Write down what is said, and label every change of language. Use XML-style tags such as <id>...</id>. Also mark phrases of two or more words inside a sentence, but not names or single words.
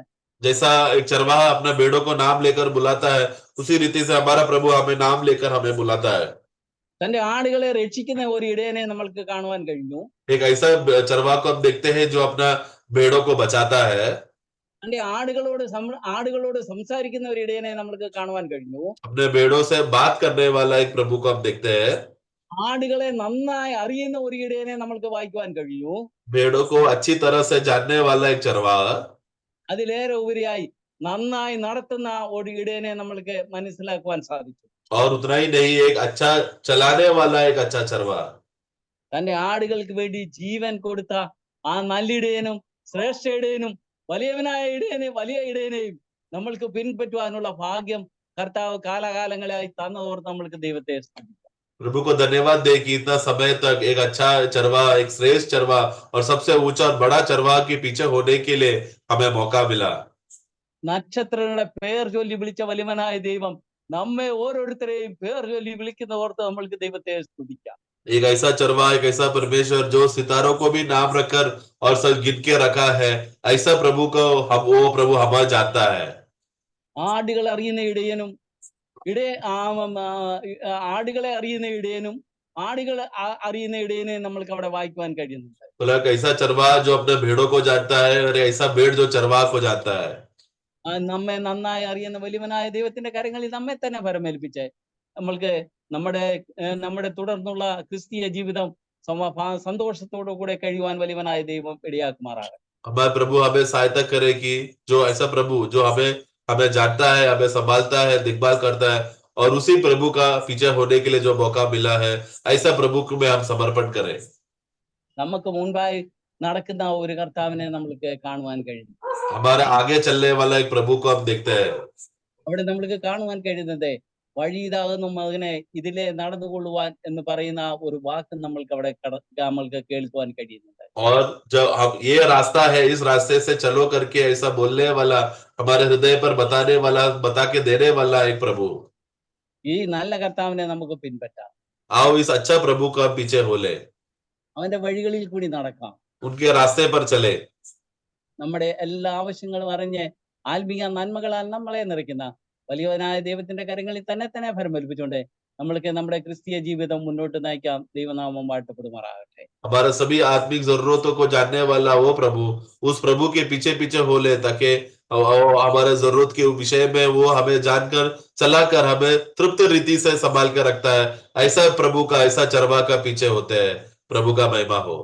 <hi>जैसा एक चरवाहा अपने भेड़ों को नाम लेकर बुलाता है उसी रीति से हमारा प्रभु हमें नाम लेकर हमें बुलाता है।</hi> <ml>തന്റെ ആടുകളെ രക്ഷിക്കുന്ന ഒരു ഇടയനെ നമ്മൾക്ക് കാണുവാൻ കഴിഞ്ഞു.</ml> <hi>एक ऐसा चरवाहा को हम देखते हैं जो अपना भेड़ों को बचाता है।</hi> <ml>തന്റെ ആടുകളോട് സംസാരിക്കുന്ന ഒരു ഇടയനെ നമ്മൾക്ക് കാണുവാൻ കഴിഞ്ഞു.</ml> <hi>अपने भेड़ों से बात करने वाला एक प्रभु को हम देखते हैं।</hi> <ml>ആടുകളെ നന്നായി അറിയുന്ന ഒരു ഇടയനെ നമ്മൾക്ക് വായിക്കുവാൻ കഴിയൂ.</ml> <hi>भेड़ों को अच्छी तरह से जानने वाला एक चरवाहा।</hi> <ml>അതിലേറെ ഉപരിയായി നന്നായി നടത്തുന്ന ഒരു ഇടയനെ നമ്മൾക്ക് മനസ്സിലാക്കുവാൻ സാധിച്ചു.</ml> <hi>और उतना ही नहीं एक अच्छा चलाने वाला एक अच्छा चरवाहा।</hi> <ml>തന്റെ ആടുകൾക്ക് വേണ്ടി ജീവൻ കൊടുത്ത ആ നല്ലിടയനും ശ്രേഷ്ഠ ഇടയനും വലിയ ഇടയനെയും നമ്മൾക്ക് പിൻപറ്റുവാനുള്ള ഭാഗ്യം കർത്താവ് കാലാകാലങ്ങളായി തന്നതോർത്ത് നമ്മൾക്ക് ദൈവത്തെ സ്തുതിക്കാം.</ml> <hi>प्रभु को धन्यवाद दे कि इतना समय तक एक अच्छा चरवाहा, एक श्रेष्ठ चरवाहा और सबसे ऊंचा और बड़ा चरवाहा के पीछे होने के लिए हमें मौका मिला।</hi> <ml>നക്ഷത്രങ്ങളുടെ പേർ ചൊല്ലി വിളിച്ച വലിയവനായ ദൈവം നമ്മെ ഓരോരുത്തരെയും പേർ ചൊല്ലി വിളിക്കുന്നതോർത്ത് നമ്മൾക്ക് ദൈവത്തെ സ്തുതിക്കാം.</ml> <hi>एक ऐसा चरवाहा, एक ऐसा परमेश्वर जो सितारों को भी नाम रखकर और सब गिन के रखा है, ऐसा प्रभु को वो प्रभु हमें जानता है।</hi> <ml>ആടുകൾ അറിയുന്ന ഇടയനും ആടുകളെ അറിയുന്ന ഇടയനും അറിയുന്ന ഇടയനെ നമ്മൾക്ക് അവിടെ വായിക്കുവാൻ കഴിയുന്നുണ്ട്.</ml> <hi>बोला ऐसा चरवाहा जो अपने भेड़ों को जानता है और ऐसा भेड़ जो चरवाहा को जानता है।</hi> <ml>നമ്മെ നന്നായി അറിയുന്ന വലിയവനായ ദൈവത്തിന്റെ കരങ്ങളിൽ നമ്മെ തന്നെ പരമേൽപ്പിച്ച് നമ്മൾക്ക് നമ്മുടെ തുടർന്നുള്ള ക്രിസ്തീയ ജീവിതം സന്തോഷത്തോടു കൂടെ കഴിയുവാൻ വലിയവനായ ദൈവം ഇടയാക്കുമാറാകട്ടെ.</ml> <hi>हमारे प्रभु हमें सहायता करे कि जो ऐसा प्रभु जो हमें जानता है, हमें संभालता है, देखभाल करता है और उसी प्रभु का पीछे होने के लिए जो मौका मिला है ऐसा प्रभु में हम समर्पण करें।</hi> <ml>നമുക്ക് മുൻപായി നടക്കുന്ന ഒരു കർത്താവിനെ നമ്മൾക്ക് കാണുവാൻ കഴിയും.</ml> <hi>हमारे आगे चलने वाला एक प्रभु को हम देखते हैं।</hi> <ml>അവിടെ നമ്മൾക്ക് കാണുവാൻ കഴിയുന്നത് വഴി ഇതാകുന്ന മകനെ ഇതിലെ നടന്നുകൊള്ളുവാൻ എന്ന് പറയുന്ന ഒരു വാക്ക് നമ്മൾക്ക് കേൾക്കുവാൻ കഴിയുന്നുണ്ട്.</ml> <hi>और जब हम ये रास्ता है, इस रास्ते से चलो करके ऐसा बोलने वाला, हमारे हृदय पर बताने वाला, बता के देने वाला एक प्रभु।</hi> <ml>ഈ നല്ല കർത്താവിനെ നമുക്ക് പിൻപറ്റാം.</ml> <hi>आओ इस अच्छा प्रभु का पीछे हो ले,</hi> <ml>അവന്റെ വഴികളിൽ കൂടി നടക്കാം.</ml> <hi>उनके रास्ते पर चले।</hi> <ml>നമ്മുടെ എല്ലാ ആവശ്യങ്ങളും അറിഞ്ഞ് ആത്മീയ നന്മകളാൽ നമ്മളെ നിറയ്ക്കുന്ന വലിയവനായ ദൈവത്തിന്റെ കരങ്ങളിൽ തന്നെ ഫലമേൽപ്പിച്ചുകൊണ്ട് നമ്മൾക്ക് നമ്മുടെ ക്രിസ്തീയ ജീവിതം മുന്നോട്ട് നയിക്കാം. ദൈവനാമം വാഴ്ത്തപ്പെടുമാറാകട്ടെ.</ml> <hi>हमारा सभी आत्मिक जरूरतों को जानने वाला वो प्रभु, उस प्रभु के पीछे पीछे हो ले ताकि हमारे जरूरत के विषय में वो हमें जानकर चलाकर हमें तृप्त रीति से संभाल कर रखता है। ऐसा प्रभु का, ऐसा चरवाहा का पीछे होते हैं। प्रभु का महिमा हो।</hi>